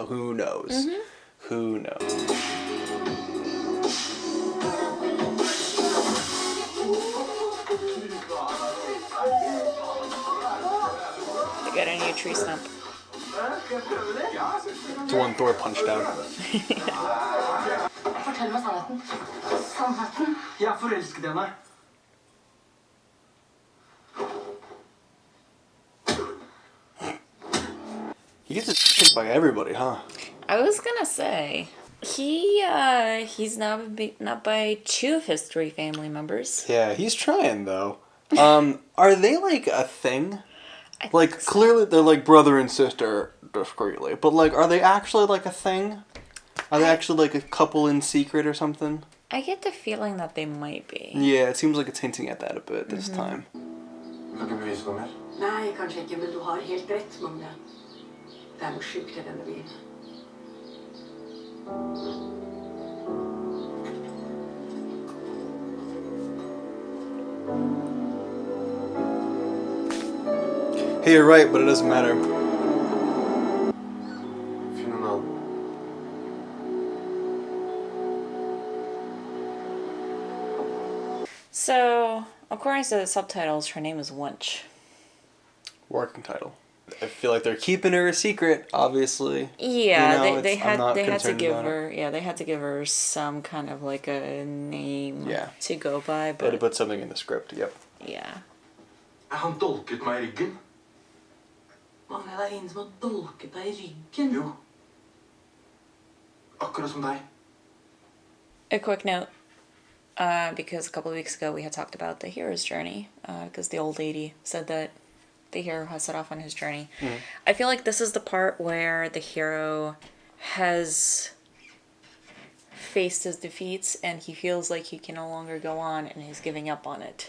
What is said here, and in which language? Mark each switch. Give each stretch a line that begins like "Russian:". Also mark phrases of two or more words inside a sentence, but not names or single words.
English: Who knows? Mm-hmm. Who knows? They got a new tree stump. It's one Thor punched down.
Norwegian: Fortell meg sannheten. Sannheten. Jeg er forelsket i henne.
English: He gets his kicked by everybody, huh? I was gonna say he's now been beaten up by 2 of his 3 family members. Yeah, he's trying though. Are they like a thing? Like So. clearly they're like brother and sister discreetly, but like are they actually like a thing? Are they actually like a couple in secret or something? I get the feeling that they might be. Yeah, it seems like it's hinting at that a bit this time.
Norwegian: Kan ikke bevise noe mer. Nei, kanskje ikke, men du har helt rett, Magne. Det er noe sjukt i denne byen.
English: Hey, you're right, but it doesn't matter.
Norwegian: Finn en annen.
English: So, according to the subtitles, her name is Winch. Working title. I feel like they're keeping her a secret, obviously. Yeah, You know, they I'm had not to concerned give about it. her they had to give her some kind of like a name Yeah. to go by, They had to but put something in the script, yep. yeah.
Norwegian: Han dolket meg i ryggen. Magne, det er ingen som har dolket deg i ryggen. Jo. Akkurat som deg.
English: A quick note, because a couple of weeks ago we had talked about the hero's journey, because the old lady said that the hero has set off on his journey. I feel like this is the part where the hero has faced his defeats and he feels like he can no longer go on and he's giving up on it.